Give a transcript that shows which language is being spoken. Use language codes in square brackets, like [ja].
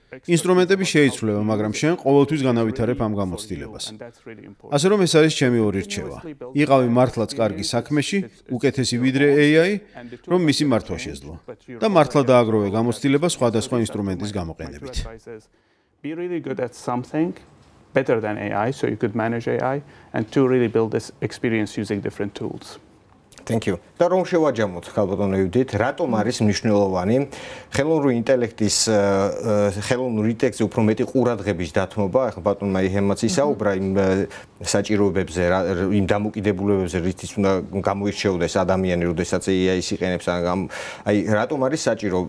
[ka] ინსტრუმენტები შეიცვლება, მაგრამ შენ ყოველთვის განავითარებ ამ გამოცდილებას. ასე რომ ეს არის ჩემი ორი რჩევა. იყავი მართლაც კარგი საქმეში, უკეთესი ვიდრე AI, რომ მისი მართვა შეძლო. და მართლა დააგროვე გამოცდილება სხვადასხვა ინსტრუმენტის გამოყენებით. [en] Be really good at something better than AI, so you could manage AI, and to really build this experience using different tools. Thank you. [ka] და რომ შევაჯამოთ ხალბატონო ევდით, რატომ არის მნიშვნელოვანი ხელოვნური ინტელექტის ხელოვნური ინტელექტზე უფრო მეტი ყურადღების დათმობა, ახლა ბატონმა იჰემაც ისაუბრა იმ საჭიროებებზე, იმ დამოკიდებულებებზე, რითიც უნდა გამოირჩეოდეს ადამიანი, როდესაც AI-ს იყენებს, აი რატომ არის საჭირო?